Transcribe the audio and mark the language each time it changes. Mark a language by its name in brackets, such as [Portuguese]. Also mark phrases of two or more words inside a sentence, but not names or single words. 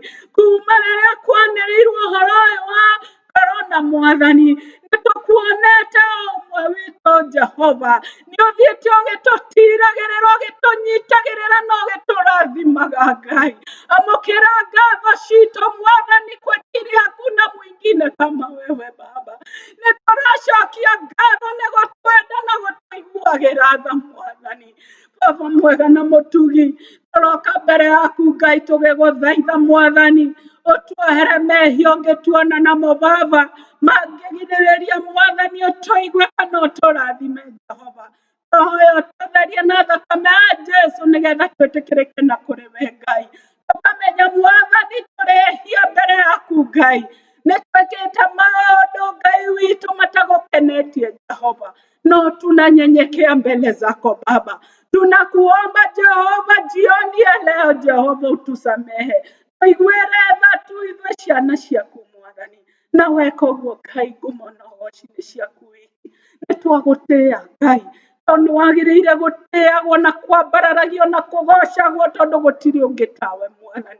[Kikuyu] Kuma riria kwanĩrĩirwo ũhoro ũyũ wa corona Mwathani, nitukuonete ũmwe witũ Jehova. Ni uthiĩte ũgĩtũtiragĩrĩra, ũgĩtũnyitagĩrĩra na ũgĩtũrathimaga Ngai. Amũkĩra ngatho citũ Mwathani [Swahili] kwa ajili hakuna mwingine kama wewe Baba. [Kikuyu] Nitũracokia ngatho nĩ gũtwenda na gũtũiguagĩra tha Mwathani. Baba mwega na mũtugi, tũroka mbere yaku Ngai tũgĩgũthaitha Mwathani, ũtuohere mehia ũngĩtuona namo Baba mangĩgirĩrĩria Mwathani ũtũigue kana ũtũrathime Jehova. Tũhoya ũtũtherie na thakame ya Jesu nĩgetha twĩtĩkĩrĩke na kũrĩ we Ngai. Tukamenya Mwathani tũrehia mbere yaku Ngai, nĩtwĩkĩte maũndũ Ngai witũ matagũkenetie Jehova, no [Swahili] tunanyenyekea mbele zako Baba. Tunakuomba Jehova jioni ya leo Jehova utusamehe. [Kikuyu] Tuiguĩre tha tu ithuĩ ciana ciaku Mwathani. Na weka ũguo Ngai ngumo na ũgooci nĩ ciaku wiki. Nĩtwagũtĩĩa Ngai tondũ wagĩrĩire gũtĩagwo na kwambararagio na kũgocagwo tondũ gũtirĩ ũngĩ tawe Mwathani.